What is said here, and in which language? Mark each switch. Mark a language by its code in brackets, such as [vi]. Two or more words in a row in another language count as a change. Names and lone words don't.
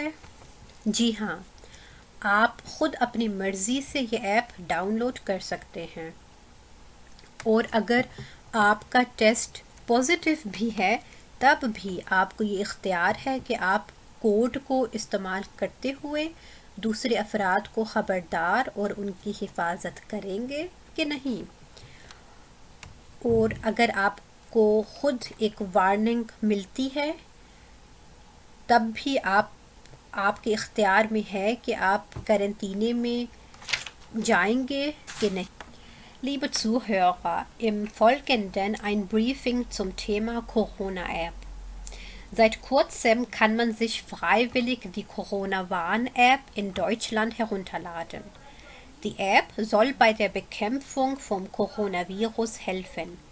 [ur] جی ہاں، آپ خود اپنی مرضی سے یہ ایپ ڈاؤن لوڈ کر سکتے ہیں، اور اگر آپ کا ٹیسٹ پازیٹیو بھی ہے تب بھی آپ کو یہ اختیار ہے کہ آپ کوڈ کو استعمال کرتے ہوئے دوسرے افراد کو خبردار اور ان کی حفاظت کریں گے کہ نہیں۔ اور اگر آپ کو خود ایک وارننگ ملتی ہے تب بھی آپ کے اختیار میں ہے کہ آپ قرنطینے میں جائیں گے کہ نہیں۔ [de] Liebe Zuhörer, im Folgenden ein Briefing zum Thema Corona-App. Seit kurzem kann man sich freiwillig die Corona-Warn-App in Deutschland herunterladen. Die App soll bei der Bekämpfung vom Coronavirus helfen.